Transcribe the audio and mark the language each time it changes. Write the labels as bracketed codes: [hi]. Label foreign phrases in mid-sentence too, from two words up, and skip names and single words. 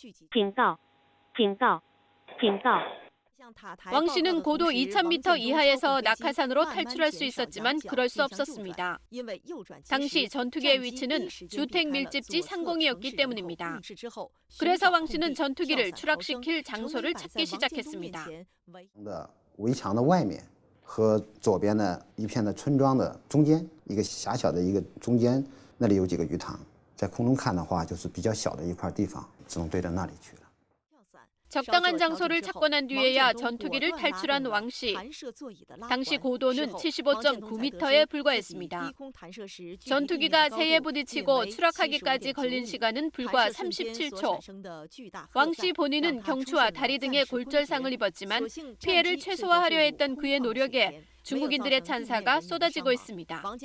[ko] 왕 씨는 고도 2,000m 이하에서 낙하산으로 탈출할 수 있었지만 그럴 수 없었습니다. 당시 전투기의 위치는 주택 밀집지 상공이었기 때문입니다. 그래서 왕 씨는 전투기를 추락시킬 장소를 찾기 시작했습니다. [zh] 围墙的外面和左边的一片的村庄的中间，一个狭小的一个中间，那里有几个鱼塘，在空中看的话，就是比较小的一块地方，只能对着那里去了。 [ko] 적당한 장소를 찾고 난 뒤에야 전투기를 탈출한 왕 씨. 당시 고도는 75.9m에 불과했습니다. 전투기가 새에 부딪히고 추락하기까지 걸린 시간은 불과 37초. 왕 씨 본인은 경추와 다리 등의 골절상을 입었지만 피해를 최소화하려 했던 그의 노력에 중국인들의 찬사가 쏟아지고 있습니다.